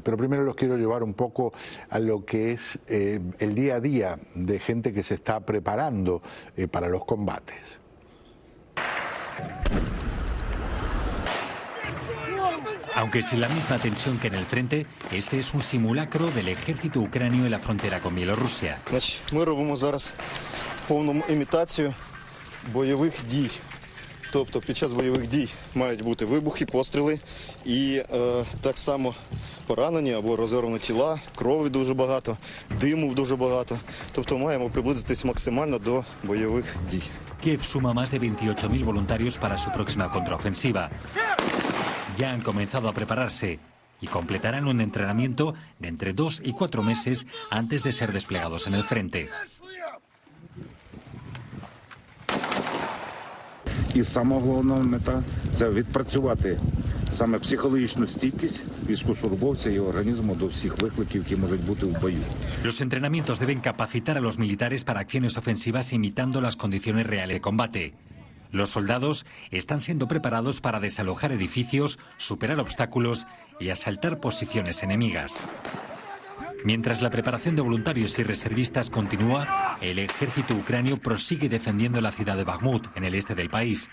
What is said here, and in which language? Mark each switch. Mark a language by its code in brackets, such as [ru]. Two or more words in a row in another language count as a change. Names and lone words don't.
[es] Pero primero los quiero llevar un poco a lo que es el día a día de gente que se está preparando para los combates. Aunque sin la misma tensión que en el frente, este es un simulacro del ejército ucranio en la frontera con Bielorrusia. [uk] Ми робимо зараз повну імітацію бойових дій. Тобто під час бойових дій мають бути вибухи, постріли і так само поранені або розірвані тіла, крові дуже багато, диму дуже багато. Тобто маємо приблизитись максимально до бойових дій. [es] Kiev suma más de 28.000 voluntarios para su próxima contraofensiva. Ya han comenzado a prepararse y completarán un entrenamiento de entre 2 y 4 meses antes de ser desplegados en el frente. [uk] І сама головна мета – це відпрацювати саме психологічну стійкість військовослужбовця і організму до всіх викликів, які можуть бути в бою. [es] Los entrenamientos deben capacitar a los militares para acciones ofensivas imitando las condiciones reales de combate. Los soldados están siendo preparados para desalojar edificios, superar obstáculos y asaltar posiciones enemigas. Mientras la preparación de voluntarios y reservistas continúa, el ejército ucranio prosigue defendiendo la ciudad de Bakhmut, en el este del país.